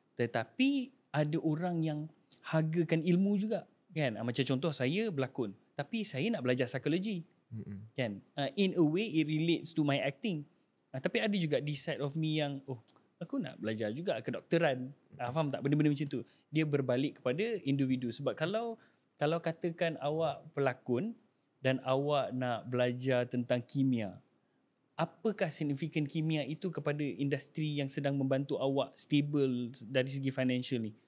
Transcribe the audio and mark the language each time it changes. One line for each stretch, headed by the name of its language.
Malay: Tetapi ada orang yang hargakan ilmu juga. Kan? Macam contoh saya berlakon, tapi saya nak belajar psikologi. Kan?
English: In a way it relates to my acting.
Malay: Tapi ada juga
English: this side of me
Malay: yang aku nak belajar juga kedokteran. Faham tak? Benda-benda macam tu. Dia berbalik kepada individu. Sebab kalau katakan awak pelakon dan awak nak belajar tentang kimia, apakah signifikan kimia itu kepada industri yang sedang membantu awak stable dari segi financial ni?